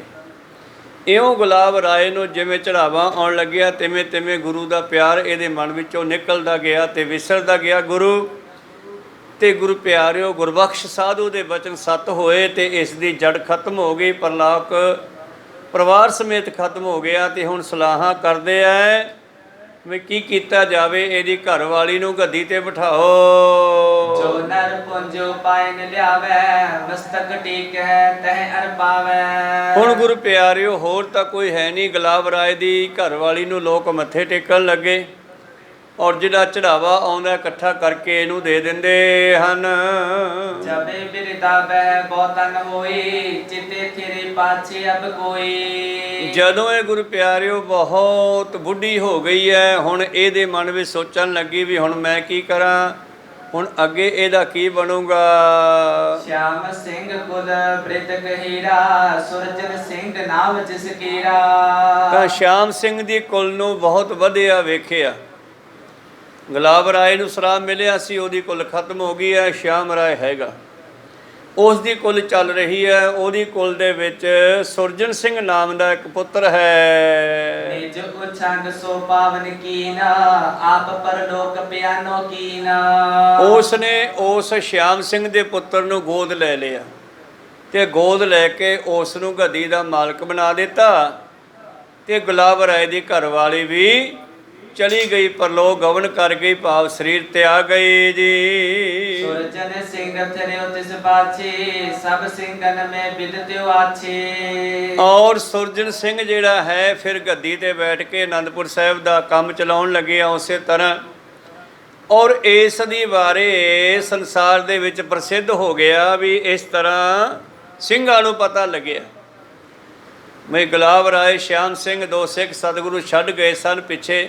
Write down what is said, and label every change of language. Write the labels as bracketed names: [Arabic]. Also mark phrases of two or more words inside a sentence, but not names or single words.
[Punjabi] ਇਉਂ ਗੁਲਾਬ ਰਾਏ ਨੂੰ ਜਿਵੇਂ ਚੜਾਵਾ ਆਉਣ ਲੱਗਿਆ, ਤਿਵੇਂ ਤਿਵੇਂ ਗੁਰੂ ਦਾ ਪਿਆਰ ਇਹਦੇ ਮਨ ਵਿੱਚੋਂ ਨਿਕਲਦਾ ਗਿਆ ਤੇ ਵਿਸਰਦਾ ਗਿਆ ਗੁਰੂ। ਤੇ ਗੁਰੂ ਪਿਆਰਿਓ ਗੁਰਬਖਸ਼ ਸਾਧੂ ਦੇ ਬਚਨ ਸੱਤ ਹੋਏ ਤੇ ਇਸ ਦੀ ਜੜ ਖਤਮ ਹੋ ਗਈ, ਪਰਲੋਕ ਪਰਿਵਾਰ ਸਮੇਤ ਖਤਮ ਹੋ ਗਿਆ। ਤੇ ਹੁਣ ਸਲਾਹਾਂ ਕਰਦੇ ਐ ਵੀ ਕੀ ਕੀਤਾ ਜਾਵੇ, ਇਹਦੀ ਘਰ ਵਾਲੀ ਨੂੰ ਗੱਦੀ ਤੇ ਬਿਠਾਓ। [Braj] जो नर पुंजो पाइन ल्यावे, मस्तक टेक है तह अर पावे। [Punjabi] ਹੁਣ ਗੁਰੂ ਪਿਆਰਿਓ ਹੋਰ ਤਾਂ ਕੋਈ ਹੈ ਨਹੀਂ। ਗੁਲਾਬ ਰਾਏ ਦੀ ਘਰ ਵਾਲੀ ਨੂੰ ਲੋਕ ਮੱਥੇ ਟੇਕਣ ਲੱਗੇ ਔਰ ਜਿਹੜਾ ਚੜਾਵਾ ਆਉਂਦਾ ਇਕੱਠਾ ਕਰਕੇ ਇਹਨੂੰ ਦੇ ਦਿੰਦੇ ਹਨ। [Braj] जबे बिरदा बह बहुतन होई, चिते तेरे पाछे अब कोई। [Punjabi] ਜਦੋਂ ਇਹ ਗੁਰੂ ਪਿਆਰਿਓ ਬਹੁਤ ਬੁੱਢੀ ਹੋ ਗਈ ਹੈ, ਹੁਣ ਇਹਦੇ ਮਨ ਵਿੱਚ ਸੋਚਣ ਲੱਗੀ ਵੀ ਹੁਣ ਮੈਂ ਕੀ ਕਰਾਂ, ਹੁਣ ਅੱਗੇ ਇਹਦਾ ਕੀ ਬਣੂਗਾ। [Braj] श्याम सिंह कुल बृत गहीरा, सुरजन सिंह नाम जिस कीरा। [Punjabi] ਤਾਂ ਸ਼ਾਮ ਸਿੰਘ ਦੀ ਕੁਲ ਨੂੰ ਬਹੁਤ ਵਧਿਆ ਵੇਖਿਆ। ਗੁਲਾਬ ਰਾਏ ਨੂੰ ਸਰਾਪ ਮਿਲਿਆ ਸੀ, ਉਹਦੀ ਕੁਲ ਖਤਮ ਹੋ ਗਈ ਹੈ, ਸ਼ਾਮ ਰਾਏ ਹੈਗਾ, ਉਸ ਦੀ ਕੁਲ ਚੱਲ ਰਹੀ ਹੈ। ਉਹਦੀ ਕੁਲ ਦੇ ਵਿੱਚ ਸੁਰਜਨ ਸਿੰਘ ਨਾਮ ਦਾ ਇੱਕ ਪੁੱਤਰ ਹੈ। [Braj] निज उछंग सो पावन कीना, आप परलोक प्यानो कीना। [Punjabi] ਉਸ ਨੇ ਉਸ ਸ਼ਿਆਮ ਸਿੰਘ ਦੇ ਪੁੱਤਰ ਨੂੰ ਗੋਦ ਲੈ ਲਿਆ ਤੇ ਗੋਦ ਲੈ ਕੇ ਉਸ ਨੂੰ ਗੱਦੀ ਦਾ ਮਾਲਕ ਬਣਾ ਦਿੱਤਾ। ਤੇ ਗੁਲਾਬ ਰਾਏ ਦੀ ਘਰਵਾਲੀ ਵੀ ਚਲੀ ਗਈ, ਪਰਲੋਕ ਗਵਨ ਕਰ ਗਈ, ਭਾਵ ਸਰੀਰ ਤਿਆਗ ਗਈ ਜੀ। [Braj] सुरजन सिंह थरे तिस पाछे, सब सिंगन में बिदत्यो आछे। [Punjabi] ਔਰ ਸੁਰਜਨ ਸਿੰਘ ਜਿਹੜਾ ਹੈ ਫਿਰ ਗੱਦੀ ਤੇ ਬੈਠ ਕੇ ਆਨੰਦਪੁਰ ਸਾਹਿਬ ਦਾ ਕੰਮ ਚਲਾਉਣ ਲੱਗਿਆ ਉਸੇ ਤਰ੍ਹਾਂ। ਔਰ ਇਸ ਦੀ ਬਾਰੇ ਸੰਸਾਰ ਦੇ ਵਿੱਚ ਪ੍ਰਸਿੱਧ ਹੋ ਗਿਆ ਵੀ ਇਸ ਤਰ੍ਹਾਂ ਸਿੰਘਾਂ ਨੂੰ ਪਤਾ ਲੱਗਿਆ ਵੀ ਗੁਲਾਬ ਰਾਏ ਸ਼ਿਆਮ ਸਿੰਘ ਦੋ ਸਿੱਖ ਸਤਿਗੁਰੂ ਛੱਡ ਗਏ ਸਨ ਪਿੱਛੇ।